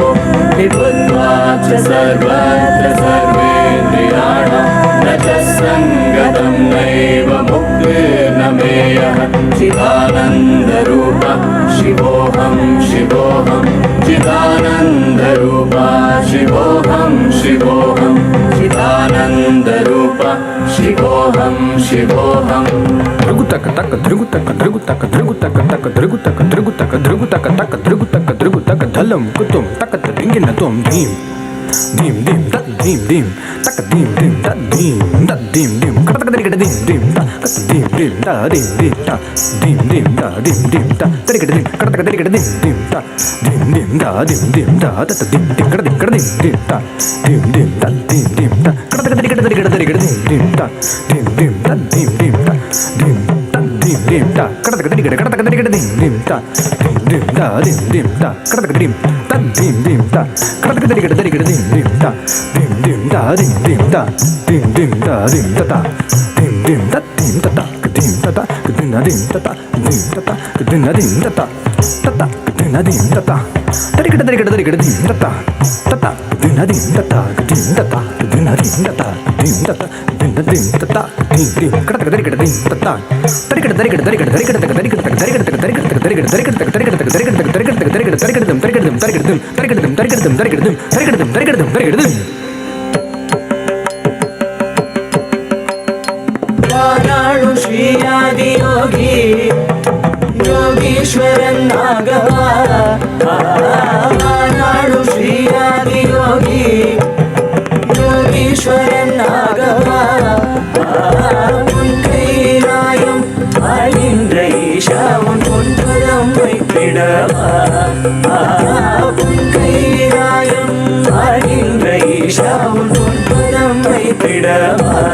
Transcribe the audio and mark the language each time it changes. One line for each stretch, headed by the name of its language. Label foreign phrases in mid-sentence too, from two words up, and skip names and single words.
Sanskrit: विभुत्वात् च सर्वत्र सर्वेन्द्रियाणां न च सङ्गतं नैव मुक्तिर्न मेयः चिदानन्दरूप शिवोऽहं शिवोऽहं चिदानन्दरूप शिवोऽहं शिवोऽहं चिदानन्दरूप शिवोऽहं शिवोऽहम् Drugutaka taka drugutaka drugutaka drugutaka taka drugutaka drugutaka drugutaka taka drugutaka drugutaka dhalam kutum taka dingina tom dim dim dim tak dim dim taka dim dim tak dim tak dim dim kata taka dim dim ta kata dim dim ta dim dim ta dim dim ta dim dim ta taka dim kata taka dim dim ta dim dim ta dim dim ta ta dim dim kata dim dim ta dim dim ta dim dim ta kata taka dim dim ta dim dim ta dim dim ta dim dim dim ta kata taka dim dim ta dim dim ta dim dim ta kata taka dim ta dim dim ta kata taka dim dim ta dim dim ta dim dim ta dim dim ta dim ta ta dim dim ta dim ta ta dim ta ta dim ta dim ta ta dim ta ta dim ta dim ta ta ta ta dim ta dim ta ta tari dim ta ta ta ta dim ta dim ta ta dim ta ta dim ta dim ta ta dim ta ta dim ta dim ta ta dim dim kata taka dim ta ta tari dim वाणाळु श्रीयादियोगी योगीश्वरन्नागः वाणाळु श्रीयादियोगी
Tamil: योगीश्वरन्नागः உன் கைலாயம் ஆகின்ற ஈஷா உன் பொன்பதம் வைத்திடவா உன் கைலாயம் ஆகின்ற ஈஷா உன் பொன்பதம் வைத்திடவா